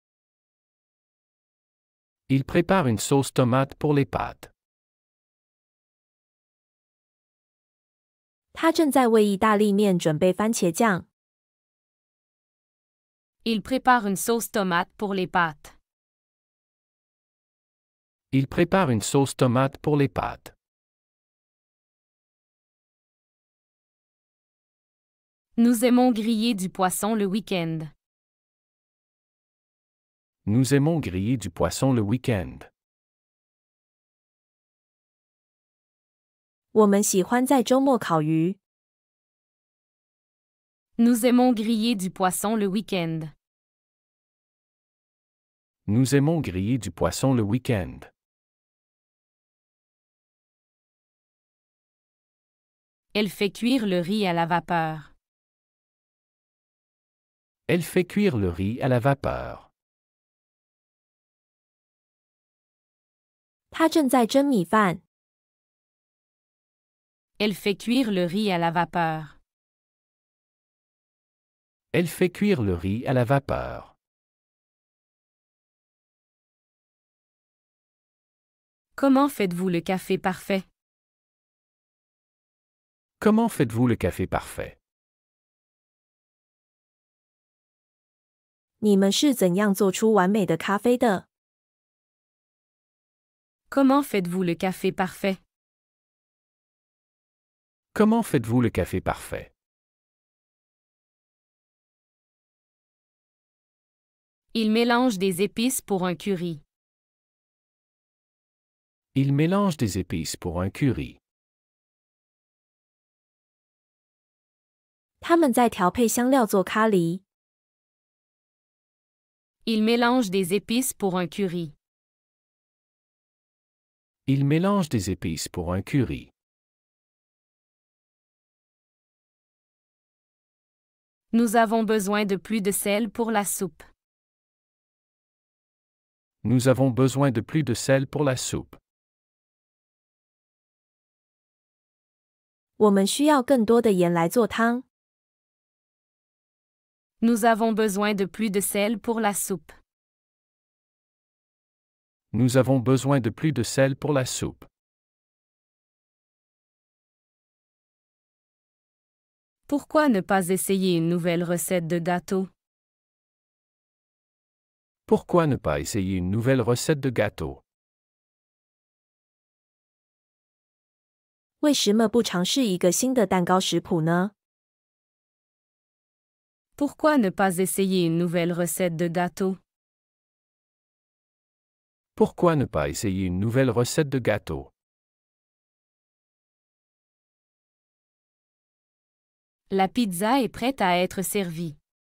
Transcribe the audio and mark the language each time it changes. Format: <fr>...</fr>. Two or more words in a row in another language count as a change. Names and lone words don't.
<fr>Il prépare une sauce tomate pour les pâtes.</fr> <zh>他正在为意大利面准备番茄酱。</zh> <fr>Il prépare une sauce tomate pour les pâtes. Il prépare une sauce tomate pour les pâtes. Nous aimons griller du poisson le week-end. Nous aimons griller du poisson le week-end.</fr> <zh>我们喜欢在周末烤鱼。</zh> <fr>Nous aimons griller du poisson le week-end. Nous aimons griller du poisson le week-end. Elle fait cuire le riz à la vapeur. Elle fait cuire le riz à la vapeur.</fr> <zh>她正在蒸米饭。</zh> <fr>Elle fait cuire le riz à la vapeur. Elle fait cuire le riz à la vapeur. Comment faites-vous le café parfait? Comment faites-vous le café parfait?</fr> <zh>你们是怎样做出完美的咖啡的？</zh> <fr>Comment faites-vous le café parfait? Comment faites-vous le café parfait? Il mélange des épices pour un curry. Il mélange des épices pour un curry.</fr> <zh>他们在调配香料做咖喱。</zh> <fr>Il mélange des épices pour un curry. Il mélange des épices pour un curry. Nous avons besoin de plus de sel pour la soupe. Nous avons besoin de plus de sel pour la soupe.</fr> <zh>我们需要更多的盐来做汤。</zh> <fr>Nous avons besoin de plus de sel pour la soupe. Nous avons besoin de plus de sel pour la soupe. Pourquoi ne pas essayer une nouvelle recette de gâteau? Pourquoi ne pas essayer une nouvelle recette de gâteau?</fr> <zh>为什么不尝试一个新的蛋糕食谱呢？</zh> <fr>Pourquoi ne pas essayer une nouvelle recette de gâteau? Pourquoi ne pas essayer une nouvelle recette de gâteau? La pizza est prête à être servie.</fr>